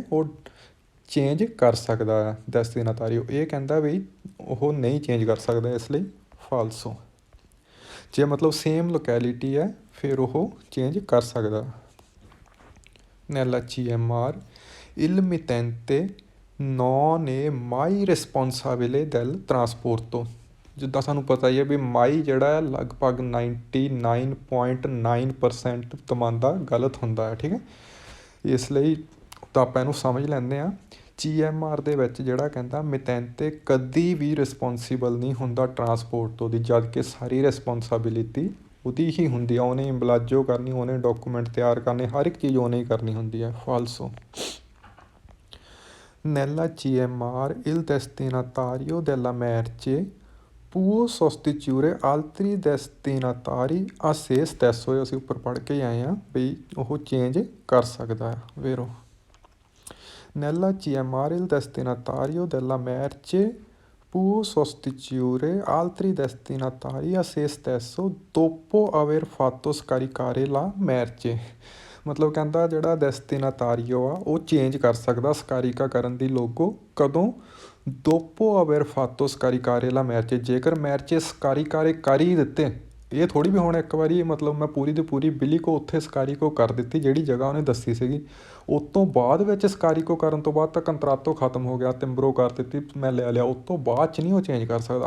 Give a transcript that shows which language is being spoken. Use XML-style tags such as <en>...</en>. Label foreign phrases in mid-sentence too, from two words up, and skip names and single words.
<pa>ਉਹ ਚੇਂਜ ਕਰ ਸਕਦਾ ਆ ਡੈਸਟੀਨਾਤਾਰੀਓ। ਇਹ ਕਹਿੰਦਾ ਵੀ ਉਹ ਨਹੀਂ ਚੇਂਜ ਕਰ ਸਕਦਾ, ਇਸ ਲਈ ਫਾਲਸੋ। ਜੇ ਮਤਲਬ ਸੇਮ ਲੋਕੈਲਿਟੀ ਹੈ, ਫਿਰ ਉਹ ਚੇਂਜ ਕਰ ਸਕਦਾ।</pa> <it>Nella GMR il mittente non è mai responsabile del trasporto।</it> <pa>ਜਿੱਦਾਂ ਸਾਨੂੰ ਪਤਾ ਹੀ ਹੈ ਵੀ ਮਾਈ ਜਿਹੜਾ ਹੈ ਲਗਭਗ 99.9% ਤਮਾਂਦਾ ਗਲਤ ਹੁੰਦਾ ਹੈ, ਠੀਕ ਹੈ। ਇਸ ਲਈ ਤਾਂ ਆਪਾਂ ਇਹਨੂੰ ਸਮਝ ਲੈਂਦੇ ਹਾਂ। GMR ਦੇ ਵਿੱਚ ਜਿਹੜਾ ਕਹਿੰਦਾ ਮਿਤੈਂਤੇ ਕਦੀ ਵੀ ਰਿਸਪੋਂਸੀਬਲ ਨਹੀਂ ਹੁੰਦਾ ਟਰਾਂਸਪੋਰਟ ਤੋਂ ਦੀ, ਜਦ ਕਿ ਸਾਰੀ ਰਿਸਪੋਂਸਾਬਿਲਿਟੀ ਉਹਦੀ ਹੀ ਹੁੰਦੀ ਆ। ਉਹਨੇ ਇੰਬਲਾਜੋ ਕਰਨੀ, ਉਹਨੇ ਡਾਕੂਮੈਂਟ ਤਿਆਰ ਕਰਨੇ, ਹਰ ਇੱਕ ਚੀਜ਼ ਉਹਨੇ ਹੀ ਕਰਨੀ ਹੁੰਦੀ ਹੈ। ਫਾਲਸੋ। Nella GMR il destinatario della merce può sostituire altri destinatari a se stesso। ਇਹ ਅਸੀਂ ਉੱਪਰ ਪੜ੍ਹ ਕੇ ਆਏ ਹਾਂ ਬਈ ਉਹ ਚੇਂਜ ਕਰ ਸਕਦਾ ਹੈ।</pa> <it>ਵੇਰੋ Nella GMR il destinatario della merce può sostituire altri destinatari a se stesso dopo aver fatto scaricare la merce।</it> <pa>ਮਤਲਬ ਕਹਿੰਦਾ ਜਿਹੜਾ ਡੈਸਟੀਨਾਤਾਰੀਓ ਆ ਉਹ ਚੇਂਜ ਕਰ ਸਕਦਾ ਸਕਾਰੀਕਾ ਕਰਨ ਦੀ ਲੋਗੋ, ਕਦੋਂ?</pa> <it>dopo aver fatto scaricare la merce,</it> <pa>ਜੇਕਰ ਮੈਰਚੇ ਸਕਾਰੀਕਾਰੇ ਕਰ ਹੀ ਦਿੱਤੇ। ਇਹ ਥੋੜ੍ਹੀ ਵੀ ਹੁਣ ਇੱਕ ਵਾਰੀ ਮਤਲਬ ਮੈਂ ਪੂਰੀ ਦੀ ਪੂਰੀ ਬਿਲੀਕੋ ਉੱਥੇ ਸਕਾਰੀਕੋ ਕਰ ਦਿੱਤੀ ਜਿਹੜੀ ਜਗ੍ਹਾ ਉਹਨੇ ਦੱਸੀ ਸੀਗੀ, ਉਸ ਤੋਂ ਬਾਅਦ ਵਿੱਚ ਸਕਾਰੀਕੋ ਕਰਨ ਤੋਂ ਬਾਅਦ ਤਾਂ ਕੰਤਰਾਤੋ ਖਤਮ ਹੋ ਗਿਆ, ਤਿੰਬਰੋ ਕਰ ਦਿੱਤੀ, ਮੈਂ ਲੈ ਲਿਆ, ਉਸ ਤੋਂ ਬਾਅਦ 'ਚ ਨਹੀਂ ਉਹ ਚੇਂਜ ਕਰ ਸਕਦਾ।</pa>